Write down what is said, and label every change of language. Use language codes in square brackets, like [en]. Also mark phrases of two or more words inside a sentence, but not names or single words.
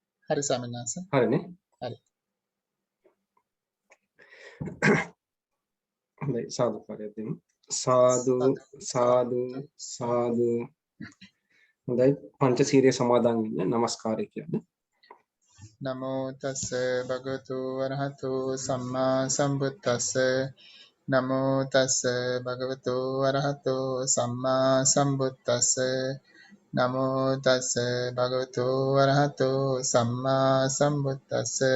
[si] හරි ස්වාමීන් වහන්සේ. හරිනේ. හරි. හොඳයි සාදුකාරයක් දෙමු. සාදු සාදු සාදු. හොඳයි පංචශීලයේ සමාදන් වෙන්න নমස්කාරය කියන්නේ. [pi] නමෝ තස්ස භගවතු වරහතු සම්මා සම්බුද්දස්ස නමෝ තස්ස භගවතු වරහතු සම්මා සම්බුද්දස්ස නමෝ තස්ස භගවතු වරහතු සම්මා සම්බුද්දස්ස